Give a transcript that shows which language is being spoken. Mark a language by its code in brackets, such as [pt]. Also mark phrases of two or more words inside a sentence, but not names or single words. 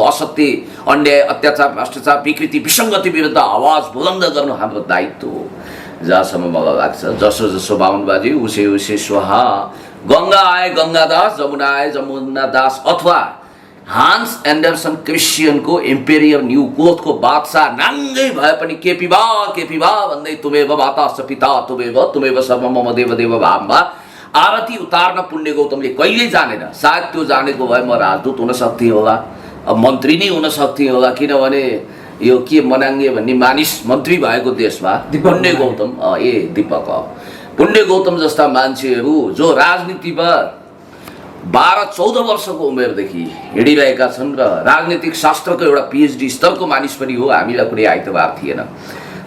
[ne] असत्य, अन्याय, अत्याचार, भ्रष्टाचार, विकृति, विसङ्गति विरुद्ध आवाज बुलन्द गर्नु हाम्रो दायित्व हो। जहाँसम्म मलाई लाग्छ, जसो जसो बाहुन बाजे उसे उसे स्वाहा, गङ्गा आए गङ्गादास, जमुना आए जमुनादास, अथवा हान्स एन्डरसन क्रिस्चियनको इम्पेरियर न्यू क्लोथको बादशाह नाङ्गै भए पनि केपी भा भन्दै [sa] तुमेव माताश्च पिता तुमेव सर्वं मम देव [ne] भावमा आरती उतार्न पुण्य गौतमले कहिल्यै जानेन। सायद त्यो जानेको भए म राजदूत हुन सक्थेँ होला, अब मन्त्री नै हुन सक्थेँ होला, किनभने यो के मनाङ्गे भन्ने मानिस मन्त्री भएको देशमा पुण्य गौतम दीपक पुण्य गौतम जस्ता मान्छेहरू जो राजनीतिमा 12-14 वर्षको उमेरदेखि हिँडिरहेका छन् र राजनीतिक शास्त्रको एउटा PhD स्तरको मानिस पनि हो, हामीलाई कुनै आइतबार थिएन।